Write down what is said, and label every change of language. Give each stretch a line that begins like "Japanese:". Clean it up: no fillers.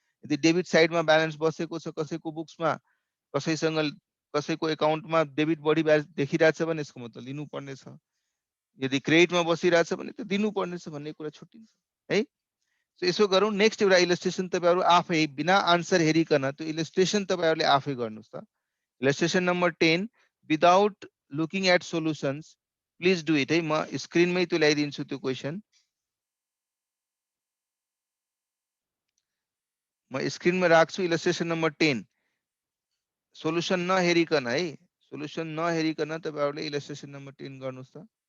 Nepali: यदि डेबिट साइडमा ब्यालेन्स बसेको छ, कसैको बुक्समा कसैसँग कसैको एकाउन्टमा डेबिट बढी देखिरहेछ भने यसको मतलब लिनुपर्ने छ। यदि क्रेडिटमा बसिरहेछ भने त दिनुपर्ने छ भन्ने कुरा छुट्टिन्छ है। सो यसो गरौँ, नेक्स्ट एउटा इलस्ट्रेसन तपाईहरु आफै बिना आन्सर हेरिकन त्यो इलस्ट्रेसन तपाईहरुले आफै गर्नुस् त।
English: Illustration number 10 without looking at solutions please do it है।
Nepali: म स्क्रिनमै त्यो ल्याइदिन्छु त्यो क्वेशन। म स्क्रिनमा राख्छु इलस्ट्रेसन नम्बर 10। सोलुसन नहेरिकन है, सोलुसन नहेरिकन तपाईहरुले इलस्ट्रेसन नम्बर 10 गर्नुस् त।